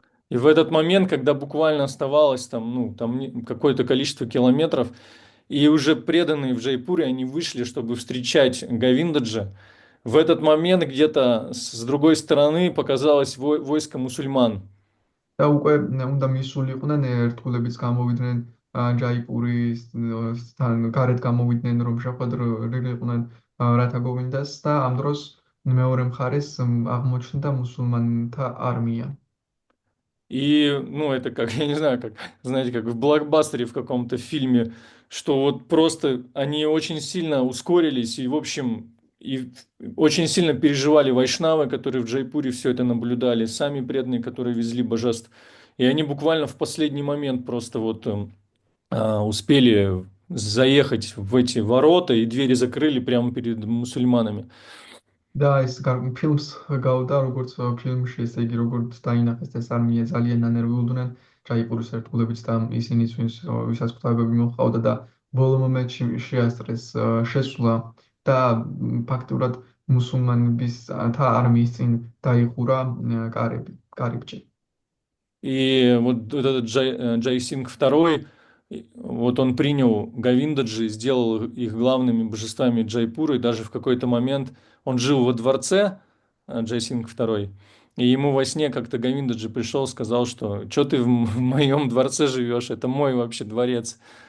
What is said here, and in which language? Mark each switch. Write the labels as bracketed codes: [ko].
[ru] И в этот момент, когда буквально оставалось там какое-то количество километров, и уже преданные в Джайпуре, они вышли, чтобы встречать Говиндаджа, в этот момент где-то с другой стороны показалось войско мусульман. [ka] და უკვე უნდა მისულიყვნენ ერთგულებიც გამოვიდნენ ჯაიპურისთან გარეთ გამოვიდნენ, რომ შეხვედრილიყვნენ რათა გოვინდას და ამ დროს მეორე მხარეს აღმოჩნდა მუსულმანთა არმია. [ru] И, это как, я не знаю, как, знаете, как в блокбастере в каком-то фильме, что вот просто они очень сильно ускорились и, в общем, и очень сильно переживали вайшнавы, которые в Джайпуре все это наблюдали, сами преданные, которые везли божеств. И они буквально в последний момент просто вот успели заехать в эти ворота, и двери закрыли прямо перед мусульманами. [ka] და ეს ფილმს გავდა, როგორც ფილმში, ესე იგი, როგორც დაინახეს ეს არმია ძალიან ანერვიულდნენ ჯაიპურის ერთგულებით და ისინიც, ვისაც ღვთაებები მოჰყავდა და ბოლო მომენტში შეასწრეს შესვლა და ფაქტურად მუსულმანებისა არმიის წინ დაიხურა კარიბჭე. [ru] И вот этот Джайсинг II, Вот он принял Говиндаджи и сделал их главными божествами Джайпура, и даже в какой-то момент он жил во дворце, Джайсинг II, и ему во сне как-то Говиндаджи пришел, сказал, что ты в моем дворце живешь, это мой вообще дворец.